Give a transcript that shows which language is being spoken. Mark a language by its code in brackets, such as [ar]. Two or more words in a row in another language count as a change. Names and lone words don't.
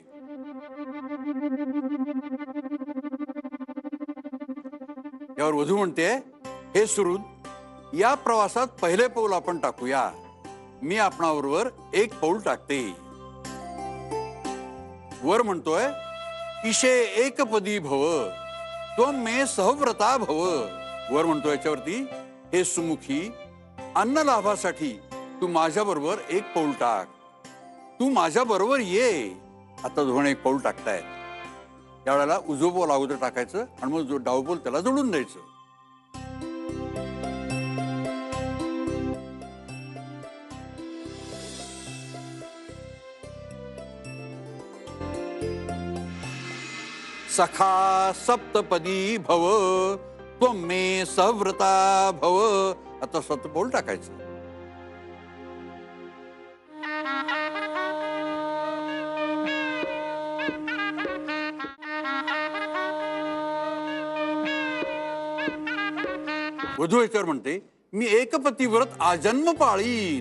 [mr] यावर वधू म्हणते, हे सुहृद, या प्रवासात पहिले पाऊल आपण टाकूया. मी आपणाबरोबर एक पाऊल टाकते. वर म्हणतोय, [sa] ईशे एकपदी भव त्वं मे सहव्रता भव. [mr] वर म्हणतोय याच्यावरती, हे सुमुखी, अन्न लाभासाठी तू माझ्या बरोबर एक पाऊल टाक. तू माझ्या बरोबर ये. आता दोघं एक पाऊल टाकतायत. त्यावेळेला उजवं पाऊल अगोदर टाकायचं आणि मग जो डावं पाऊल त्याला जोडून द्यायचं. [sa] सखा सप्तपदी भव त्वं मे सहव्रता भव. [mr] आता सप्त पाऊल टाकायचं. वधू याच्यावर म्हणते, मी एकपती व्रत आजन्म पाळीन.